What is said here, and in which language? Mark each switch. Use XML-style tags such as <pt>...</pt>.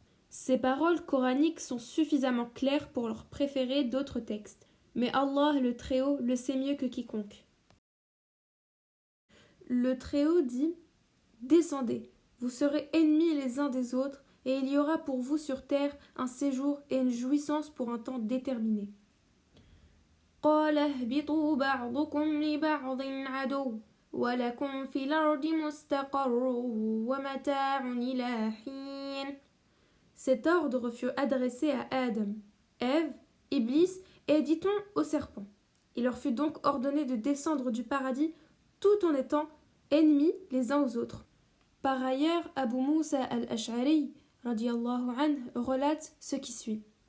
<fr>Ces paroles coraniques sont suffisamment claires pour leur préférer d'autres textes, mais Allah le Très-Haut le sait mieux que quiconque. Le Très-Haut dit: Descendez, vous serez ennemis les uns des autres, et il y aura pour vous sur terre un séjour et une jouissance pour un temps déterminé.</fr> <ar>قال اهبطوا بعضكم لبعض عدو ولكم في الأرض مستقر ومتاع إلى حين.</ar> <fr>Cet ordre fut adressé à Adam, Ève, Iblis et, dit-on, au serpent. Il leur fut donc ordonné de descendre du paradis tout en étant ennemis les uns aux autres. Par ailleurs, Abu Musa al-Ash'ari radiyallahu anhu relate ce qui suit.</fr>